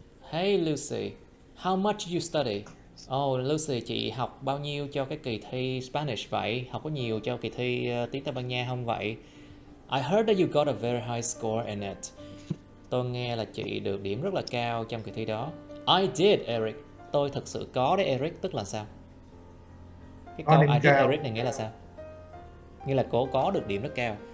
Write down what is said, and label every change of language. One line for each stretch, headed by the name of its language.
English: Hey Lucy, how much you study?
Vietnamese: Oh Lucy, chị học bao nhiêu cho cái kỳ thi Spanish vậy? Học có nhiều cho kỳ thi tiếng Tây Ban Nha không vậy?
English: I heard that you got a very high score in it.
Vietnamese: Tôi nghe là chị được điểm rất là cao trong kỳ thi đó.
English: I did, Eric.
Vietnamese: Tôi thực sự có đấy, Eric. Tức là sao? Cái câu
English: I did, Eric
Vietnamese: này nghĩa là sao? Nghĩa là cô có được điểm rất cao.